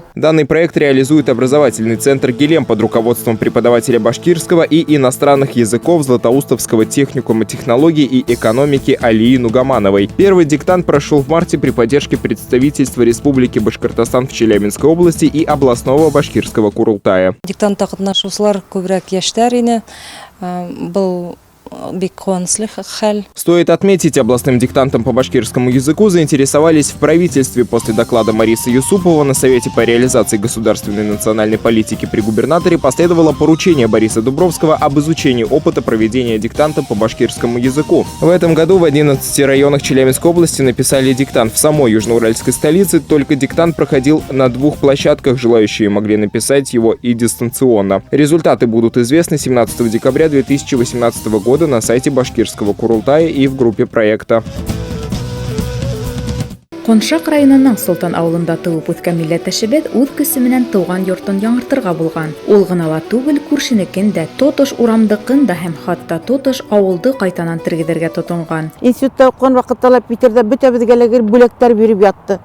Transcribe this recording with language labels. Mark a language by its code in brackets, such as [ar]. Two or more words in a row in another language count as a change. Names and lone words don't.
[ru] Данный проект реализует образовательный центр «Гелем» под руководством преподавателя башкирского и иностранных языков Златоустовского техникума технологий и экономики Алии Нугамановой. Первый диктант прошел в марте при поддержке представительства Республики Башкортостан в Челябинской области и областного башкирского Курултая. [tt] Диктантта катнашучылар күбрәк яшьләр иде. [ba] Был [ru] Стоит отметить, областным диктантом по башкирскому языку заинтересовались в правительстве. После доклада Марисы Юсупова на Совете по реализации государственной национальной политики при губернаторе последовало поручение Бориса Дубровского об изучении опыта проведения диктанта по башкирскому языку. В этом году в 11 районах Челябинской области написали диктант. В самой южноуральской столице только диктант проходил на 2 площадках. Желающие могли написать его и дистанционно. Результаты будут известны 17 декабря 2018 года на сайте башкирского Курултая и в группе проекта. [ba] Коншак районының Солтан ауылында тыуып үткән милләттәшебеҙ үҙ көсө менән тыуған йортон яңыртырға булган. Ул гына ла түгел, күршенекен дә, тотош урамдыкын да һәм хатта тотош ауылды ҡайтанан тергеҙергә тотонған. Институтта уҡыған ваҡытта ла Питерҙа бөтәбеҙгә бүләктәр биреп ятты.